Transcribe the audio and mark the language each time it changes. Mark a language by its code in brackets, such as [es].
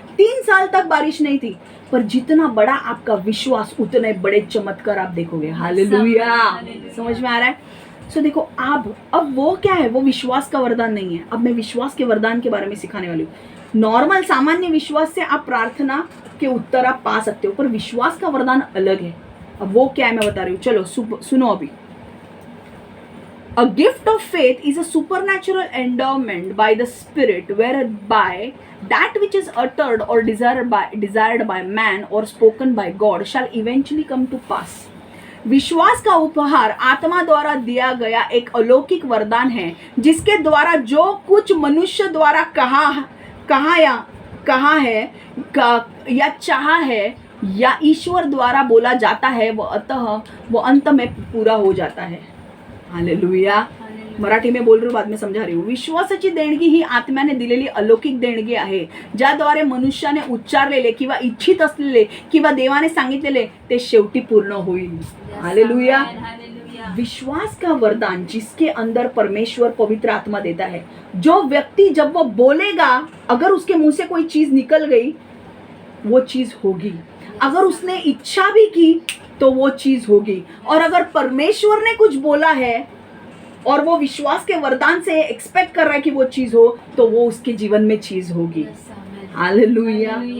[hi] 3 साल तक बारिश नहीं थी, पर जितना बड़ा आपका विश्वास उतने बड़े चमत्कार आप देखोगे। हालेलुया। समझ में आ रहा है? सो देखो अब वो क्या है, वो विश्वास का वरदान नहीं है। अब मैं विश्वास के वरदान के बारे में सिखाने वाली हूँ। नॉर्मल सामान्य विश्वास से आप प्रार्थना के उत्तर आप पा सकते हो, पर विश्वास का वरदान अलग है। अब वो क्या है मैं बता रही हूँ, चलो सुनो अभी। [en] A gift of faith is a supernatural endowment by the Spirit, whereby that which is uttered or desired by man or spoken by God shall eventually come to pass. [hi] विश्वास का उपहार आत्मा द्वारा दिया गया एक अलौकिक वरदान है, जिसके द्वारा जो कुछ मनुष्य द्वारा कहा है या चाहा है या ईश्वर द्वारा बोला जाता है, वो अंत में पूरा हो जाता है। हालेलुया। मराठी में बोल रही हूँ, बाद में समजा रही हूँ। [mr] विश्वासाची देणगी ही आत्म्याने दिलेली अलौकिक देणगी आहे, ज्याद्वारे मनुष्याने उच्चारलेले किंवा इच्छित असलेले किंवा देवाने सांगितलेले ते शेवटी पूर्ण होईल। [hi] हालेलुया। विश्वास का वरदान जिसके अंदर परमेश्वर पवित्र आत्मा देता है, जो व्यक्ति जब वो बोलेगा, अगर उसके मुंह से कोई चीज निकल गई, वो चीज होगी। अगर उसने इच्छा भी की तो वो चीज होगी। और अगर परमेश्वर ने कुछ बोला है और वो विश्वास के वरदान से एक्सपेक्ट कर रहा है कि वो चीज हो, तो वो उसके जीवन में चीज होगी। हालेलुया।